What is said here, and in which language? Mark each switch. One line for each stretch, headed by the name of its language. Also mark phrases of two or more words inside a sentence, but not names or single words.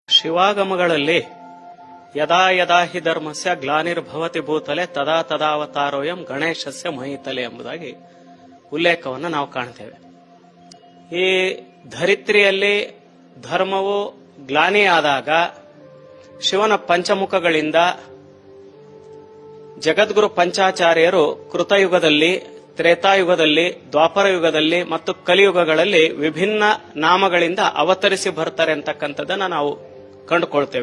Sanskrit: ಶಿವಾಗಮಗಳಲ್ಲಿ ಯದಾ ಯದಾ ಹಿ ಧರ್ಮಸ್ಯ ಗ್ಲಾನಿರ್ಭವತಿ ಭೂತಲೆ ತದಾ ತದಾವತಾರೋಯಂ ಗಣೇಶಸ್ಯ ಮಹಿತಲೆ
Kannada: ಎಂಬುದಾಗಿ ಉಲ್ಲೇಖವನ್ನು ನಾವು ಕಾಣ್ತೇವೆ. ಈ ಧರಿತ್ರಿಯಲ್ಲಿ ಧರ್ಮವು ಗ್ಲಾನಿಯಾದಾಗ ಶಿವನ ಪಂಚಮುಖಗಳಿಂದ ಜಗದ್ಗುರು ಪಂಚಾಚಾರ್ಯರು ಕೃತಯುಗದಲ್ಲಿ, ತ್ರೇತಾಯುಗದಲ್ಲಿ, ದ್ವಾಪರ ಯುಗದಲ್ಲಿ ಮತ್ತು ಕಲಿಯುಗಗಳಲ್ಲಿ ವಿಭಿನ್ನ ನಾಮಗಳಿಂದ ಅವತರಿಸಿ ಬರ್ತಾರೆ ಅಂತಕ್ಕಂಥದ್ದನ್ನ ನಾವು ಕಂಡುಕೊಳ್ತೇವೆ.